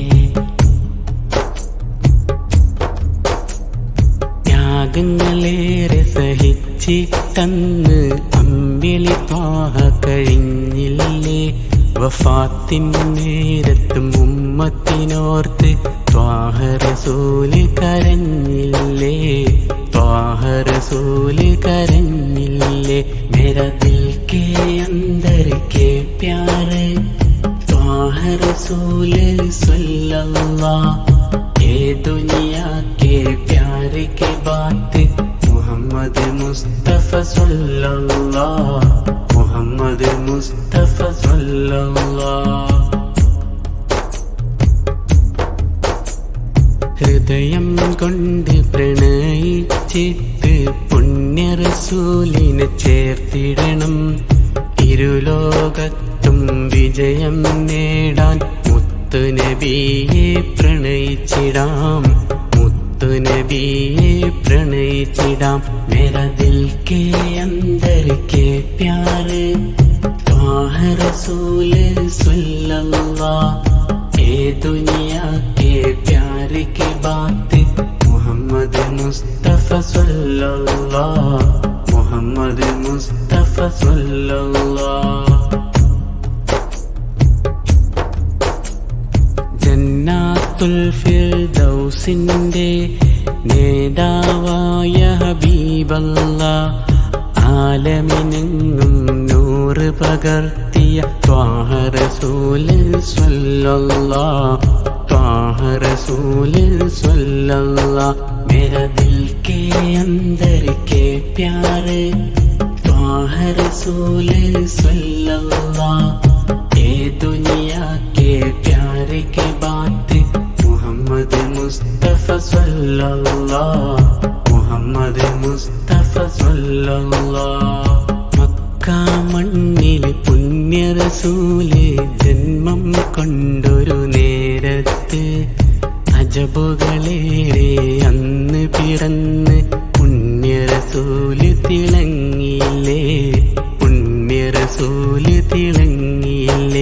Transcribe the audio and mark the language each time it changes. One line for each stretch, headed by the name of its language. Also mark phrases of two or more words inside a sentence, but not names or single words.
Malayalam: ത്യാഗങ്ങളേറെ സഹിച്ചിട്ടന്ന് അമ്പിളി ത്വാഹ കഴിഞ്ഞില്ലേ, വഫാത്തിൻ നേരത്തും ഉമ്മത്തിനോർത്ത് ത്വാഹ റസൂല് കരഞ്ഞില്ലേ, ത്വാഹ റസൂല് കരഞ്ഞില്ലേ.
Hindi: मेरा दिल के अंदर के प्यार ताहा रसूल सल्लल्लाह, ये दुनिया के प्यार के बात मोहम्मद मुस्तफा सल्लल्लाह, मोहम्मद मुस्तफा सल्लल्लाह.
Malayalam: ഹൃദയം കൊണ്ട് പ്രണയിച്ചിട്ട് പുണ്യ റസൂലിനെ ചേർത്തിടണം, ഇരുലോകത്തും വിജയം നേടാൻ മുത്തു നബിയെ പ്രണയിച്ചിടാം, മുത്തു നബിയെ പ്രണയിച്ചിടാം.
Hindi: मेरा दिल के अंदर के प्यार ताहा रसूल सल्लल्लाह, ये दुनिया के प्यार की बात मोहम्मद मुस्तफा सल्लल्लाह, मोहम्मद मुस्तफा सल्लल्लाह.
Malayalam: ജന്നാത്തുൽ ഫിർദൗസിന്റെ നേതാവായ ഹബീബല്ലാഹ്, ആലമിനെങ്ങും നൂറ് പകർത്തിയ ത്വാഹ റസൂല് സല്ലല്ലാഹ്, ത്വാഹ റസൂല് സല്ലല്ലാഹ്.
Hindi: मेरा दिल के अंदर के प्यार ताहा रसूल सल्लल्लाह, ये दुनिया के प्यार की बात मोहम्मद मुस्तफा सल्लल्लाह, मोहम्मद मुस्तफा सल्लल्लाह.
Malayalam: മക്കാ മണ്ണിൽ പുണ്യ റസൂല് ജന്മം കൊണ്ടൊരു നേരത്ത് അജബുകളേറെ അന്ന് പിറന്ന് പുണ്യ റസൂല് തിളങ്ങിയില്ലേ, പുണ്യ റസൂല് തിളങ്ങിയില്ലേ.